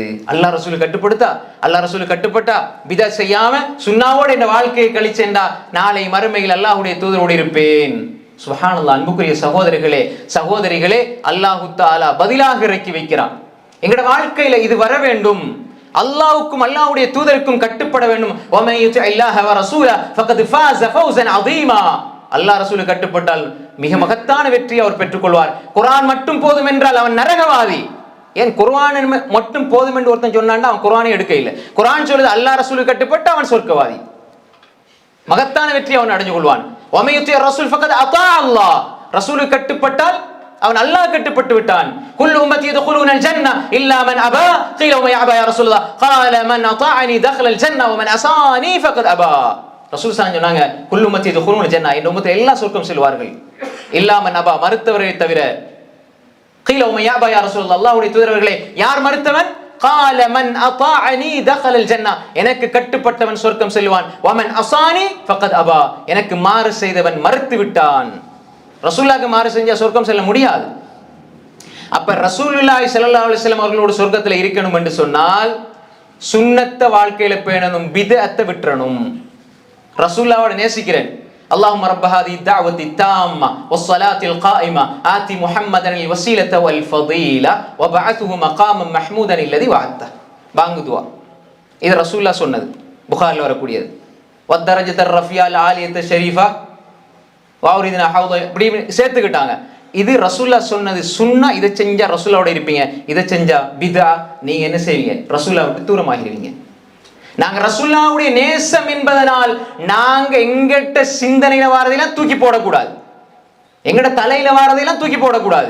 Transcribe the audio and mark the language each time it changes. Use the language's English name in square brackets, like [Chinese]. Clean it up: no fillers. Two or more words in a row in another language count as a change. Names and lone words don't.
[Tamil] அல்லாஹ் ரசூலுக்கு கட்டுப்படுத்தா, அல்லாஹ் ரசூலுக்கு கட்டுப்பட்டா, பிதஅத் செய்யாம சுன்னாவோட இந்த வாழ்க்கையை கழிச்சேன்டா நாளை மறுமையில் அல்லாஹ்வுடைய தூதரோடு இருப்பேன். சுப்ஹானல்லாஹ். அன்புக்குரிய சகோதரர்களே, சகோதரிகளே, அல்லாஹ் தஆலா பதிலாக இறக்கி வைக்கிறான். எங்கட வாழ்க்கையில இது வர வேண்டும். அல்லாஹ்வுக்கும் அல்லாஹ்வுடைய தூதருக்கும் கட்டுப்பட வேண்டும். [Arabic] وَمَن يُطِعِ اللَّهَ وَرَسُولَهُ فَقَدْ فَازَ فَوْزًا عَظِيمًا. [Tamil] அல்லாஹ் ரசூலுக்கு கட்டுப்பட்டால் மிக மகத்தான வெற்றியை அவர் பெற்றுக்கொள்வார். குர்ஆன் மட்டும் போதும் என்றால் அவன் நரகவாதி. ஏன் குர்ஆன் மட்டும் போதும் என்று ஒருத்தன் சொன்னான்டா அவன் குர்ஆனை எடுக்க இல்லை. குர்ஆன் சொல்லுது அல்லாஹ் ரசூலுக்கு கட்டுப்பட்டு அவன் சொர்க்கவாதி, மகத்தான வெற்றி அவன் அடைஞ்சு கொள்வான். [Arabic] وَمَن يُطِعِ الرَّسُولَ فَقَدْ أَطَاعَ اللَّهَ. [Tamil] ரசூலுக்கு கட்டுப்பட்டால் அவன் அல்லாஹ் கட்டுப்பட்டு விட்டான். [Arabic] كل أمتي يدخلون الجنة إلا من أبى قيل و يأبى يا رسول الله قال من اطاعني دخل الجنه ومن عصاني فقد ابى. [Tamil] ரசூல் ஸல்லல்லாஹு சொன்னாங்க, [Arabic] كل أمتي يدخلون الجنة, [Tamil] இந்த உம்மத்தில் எல்லாம் சொர்க்கம் செல்வார்கள், [Arabic] إلا من أبى, [Tamil] மறுத்தவரை தவிர. [Arabic] قيل و يأبى يا رسول الله, [Tamil] அல்லாஹ்வுடைய தூதரவர்களே யார் மறுத்தவன்? [Arabic] قال من اطاعني دخل الجنه, [Tamil] எனக்கு கட்டுப்பட்டவன் சொர்க்கம் செல்வான். [Arabic] ومن عصاني فقد ابى, [Tamil] எனக்கு மாறு செய்தவன் மறுத்து விட்டான். ரசூலுல்லாஹ்க்கு மாறு செஞ்சா சொர்க்கம் செல்ல முடியாது. அப்ப [Arabic] رسول الله صلى الله عليه وسلم [Tamil] அவர்களோட சொர்க்கத்துல இருக்கணும் என்று சொன்னால் சுன்னத்த வாழ்க்கையில பேணணும், பித்அத்தை விட்டுறணும். ரசூலுல்லாஹ்வை நேசிக்கிறேன். [Arabic] اللهم رب هذه الدعوة التامة والصلاة القائمة آتي محمدا الوسيلة والفضيلة وبعثه مقاما محمودا الذي وعدته. [Tamil] பாங்கு துவா. இது ரசூலுல்லாஹ் சொன்னது, புகாரில வரக்கூடியது. [Arabic] والدرجة الرفيعة العالية الشريفة வாவுரிதினா ஹவுத, [Tamil] இப்படி சேர்த்துக்கிட்டாங்க. இது ரசூலுல்லாஹ் சொன்னது சுன்னா. இதை செஞ்சா ரசூலுல்லாஹ்வோட இருப்பீங்க, இதை செஞ்சா பிதா. நீங்க என்ன செய்வீங்க? ரசூலுல்லாஹ் விட்டு தூரமாகிடுவீங்க. நாங்க ரசூலுல்லாஹ்வுடைய நேசம் என்பதனால் நாங்க எங்கிட்ட சிந்தனையில வாரதையெல்லாம் தூக்கி போடக்கூடாது, எங்கட தலையில வாரதையெல்லாம் தூக்கி போடக்கூடாது.